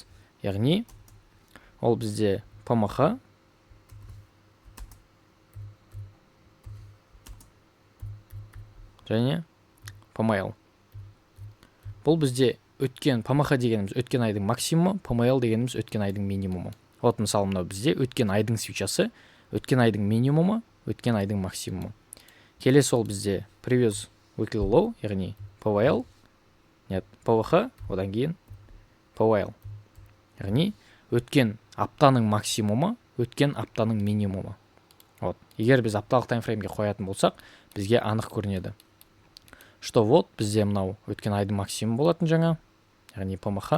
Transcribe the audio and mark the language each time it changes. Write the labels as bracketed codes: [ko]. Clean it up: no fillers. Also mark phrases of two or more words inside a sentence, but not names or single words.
[kk] Яғни ол бізде ПМХ, және ПМЛ. Бұл бізде өткен ПМХ дегеніміз өткен айдың максимумы, ПМЛ дегеніміз өткен айдың минимумы. Мысалы мынау бізде өткен айдың свечасы, өткен айдың минимумы, өткен айдың максимумы. Келесі ол бізде [en] previous weekly low, [kk] яғни ПВЛ, ПВХ, одан кейін ПВЛ. Яғни өткен аптаның максимумы, өткен аптаның минимумы. Егер біз апталық таймфреймге қоятын болсақ, бізге анық көрінеді. Что бізде мынау өткен айдың максимумы болатын жаңа, яғни ПМХ.